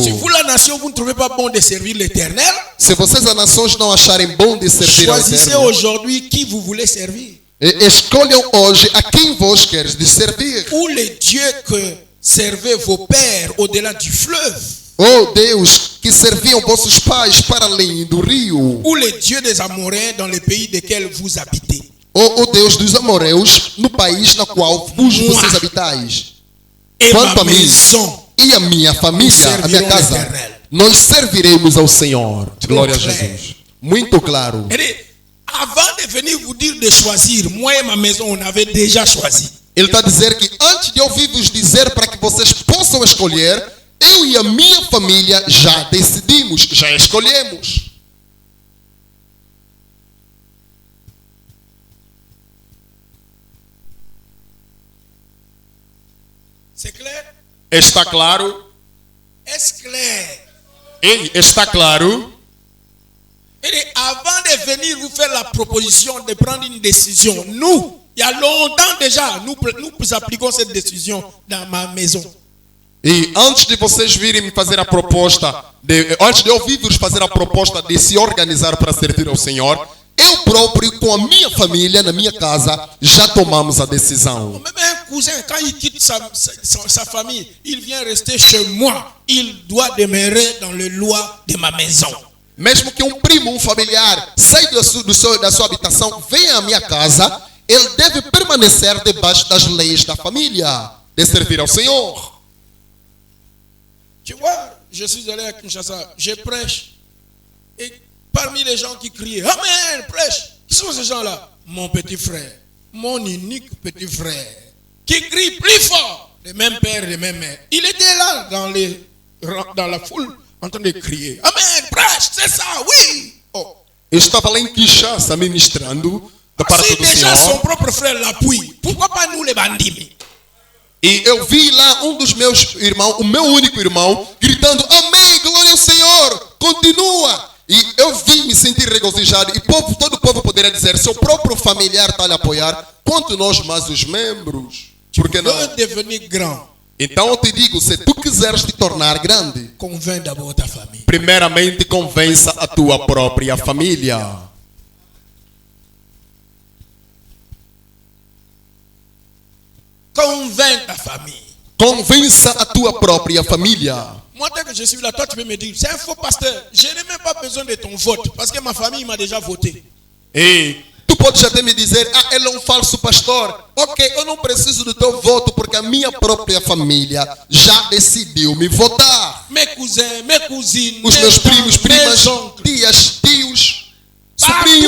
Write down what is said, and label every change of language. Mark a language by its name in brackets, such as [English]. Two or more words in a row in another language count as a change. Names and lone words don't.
[French] Si vous, la nation, vous ne trouvez pas bon de servir l'Éternel, [Portuguese] Se vocês as nações não acharem bom de servir ao [French] choisissez [Portuguese] Eterno, [French] aujourd'hui qui vous voulez servir. [Portuguese] escolham hoje a quem vós queres de servir. [French] Ou les dieux que servaient vos pères au-delà du fleuve, [Portuguese] Oh Deus, que serviam vossos pais para além do rio. [French] ou les dieux des Amoréens dans le pays desquels vous habitez. [Portuguese] Oh Deus dos amoreus, no país na qual vocês habitais. [French] Et [Portuguese] Quanto [French] ma [Portuguese] a mim [French] maison. [Portuguese] e a minha família, a minha casa, nós serviremos ao Senhor. Glória a Jesus. Muito claro. [French] Et avant de venir vous dire de choisir, moi et ma maison, on avait déjà choisi. [Portuguese] Ele está a dizer que antes de eu ouvir vos dizer para que vocês possam escolher, eu e a minha família já decidimos, já escolhemos. [French] C'est clair? [Portuguese] Está claro? [French] Est-ce clair? [Portuguese] Ei, está claro? [French] Et avant de venir vous faire la proposition de prendre une décision, nous, il y a longtemps déjà, nous appliquons cette décision dans ma maison. [Portuguese] E antes de vocês virem me fazer a proposta, antes de eu ouvir-vos fazer a proposta de se organizar para servir ao Senhor, eu próprio, com a minha família, na minha casa, já tomamos a decisão. [French] Même un cousin, quand il quitte sa famille, il vient rester chez moi. Il doit demeurer dans les lois de ma maison. [Portuguese] Mesmo que um primo, um familiar, saia da sua habitação, venha à minha casa, ele deve permanecer debaixo das leis da família, de servir ao Senhor. [French] Tu vois, je suis allé à Kinshasa, je prêche. Et parmi les gens qui criaient, Amen, prêche. Qui sont ces gens-là? Mon petit frère, mon unique petit frère, qui crie plus fort, le même père, le même mère. Il était là dans la foule en train de crier. Amen, prêche, c'est ça, oui. Oh. [Portuguese] Eu estava lá em Kinshasa ministrando da parte [French] Si [Portuguese] do [French] déjà son [Portuguese] Senhor. [French] propre frère l'appuie, pourquoi pas nous les bandits? [Portuguese] E eu vi lá um dos meus irmãos, o meu único irmão, gritando: Amém, glória ao Senhor, continua. E eu vi me sentir regozijado. E todo o povo poderia dizer: seu próprio familiar está a lhe apoiar, quanto nós mais os membros. Por que não? [French] Veux devenir grand, [Portuguese] Então eu te digo, se tu quiseres te tornar grande, [French] convainc d'abord ta famille. [Portuguese] primeiramente convença a tua própria família. [French] Convainc ta famille. [Portuguese] Convença a tua própria família. [French] Moi, dès que je suis là, toi, tu peux me dire, c'est un faux pasteur. Je n'ai même pas besoin de ton vote, parce que ma famille m'a déjà voté. [Portuguese] E tu podes até me dizer: ah, ele é um falso pastor. Ok, eu não preciso do teu voto, porque a minha própria família já decidiu me votar. [French] Mes cousins, mes cousines, [Portuguese] Os [French] mes [Portuguese] meus primos, [French] tantes, [Portuguese] primas, [French] mes oncles. [Portuguese] tias, tios, [French] Partout ils